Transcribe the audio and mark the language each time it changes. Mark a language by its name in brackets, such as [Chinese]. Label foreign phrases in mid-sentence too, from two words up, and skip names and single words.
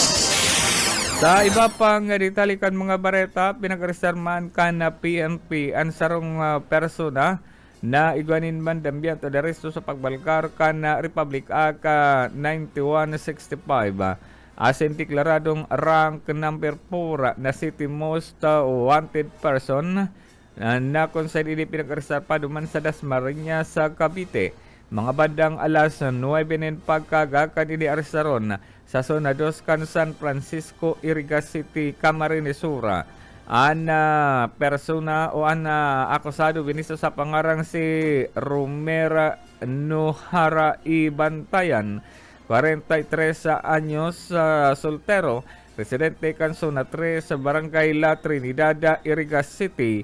[Bikol] Sa iba pang ditalikan mga bareta, pinag-arestar man kan na PNP ang sarong persona na igwanin [Spanish] mandamiento de aresto [Bikol] sa pagbalgar kan na Republic Act 9165. Asin deklaradong rank number 4 na [English] city most wanted person [Bikol] na kung saan ini pinag-arestar pa duman sa Dasmariñas sa Cavite. Mga bandang alas 9 nin pagkaga kan ini arestaron sa Zona 2 kan San Francisco, Iriga City, Camarines Sur. Persona o akusado binisa sa pangarang si Romera Nuhara Ibantayan, 43 anyos, soltero, residente kan Zona 3 sa Barangay La Trinidad, Iriga City.